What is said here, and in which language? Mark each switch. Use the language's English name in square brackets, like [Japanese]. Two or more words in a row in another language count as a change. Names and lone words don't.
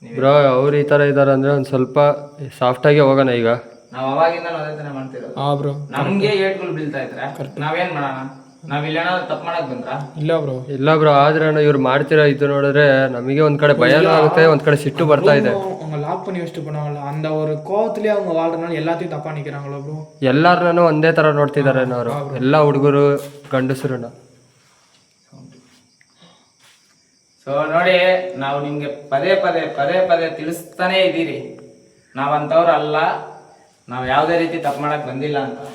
[Kannada] ಬ್ರೋ ಅವ್ರು ಈ ಥರ ಇದ್ದಾರೆ ಅಂದರೆ ಒಂದು ಸ್ವಲ್ಪ ಸಾಫ್ಟಾಗಿ ಹೋಗೋಣ ಈಗ. ನಾವು ಅವಾಗಿಂದ ಅದೇ ತಾನೇ ಮಾಡ್ತಿರೋದು. ಹಾಂ ಬ್ರೋ. ನಮ್ಗೆ ಏಟ್ಗಳು ಬೀಳ್ತಾ ಇದ್ರೆ ನಾವೇನ್ ಮಾಡೋಣ? ನಾವ್ ಇಲ್ಲೇನಾದ್ರು ತಪ್ಪು ಮಾಡಕ್ ಬಂದ್ರ? ಇಲ್ಲ ಬ್ರೋ ಆದ್ರೆ ಇವ್ರು ಮಾಡ್ತಿರೋ ಇದು ನೋಡಿದ್ರೆ ನಮಗೆ ಒಂದ್ ಕಡೆ ಭಯನೂ ಆಗುತ್ತೆ, ಒಂದ್ ಕಡೆ ಸಿಟ್ಟು ಬರ್ತಾ ಇದೆ. [Tamil] அவங்க லாக் பண்ணி வச்சுட்டு போனாங்கல்ல அந்த ஒரு கோவத்திலே அவங்க வாழ்றதுனால எல்லாத்தையும் தப்பா நிக்கிறாங்களோ ப்ரோ. [Kannada] ಎಲ್ಲಾರನ್ನೂ ಒಂದೇ ತರ ನೋಡ್ತಿದ್ದಾರೆ ಅವರು, ಎಲ್ಲ ಹುಡುಗರು ಗಂಡಸರನ್ನ. ಸೊ ನೋಡಿ, ನಾವು ನಿಮ್ಗೆ ಪದೇ ಪದೇ ತಿಳಿಸ್ತಾನೆ ಇದ್ದೀರಿ, ನಾವಂತವ್ರು ಅಲ್ಲ, ನಾವು ಯಾವುದೇ ರೀತಿ ತಪ್ಪು ಮಾಡಕ್ ಬಂದಿಲ್ಲ ಅಂತ.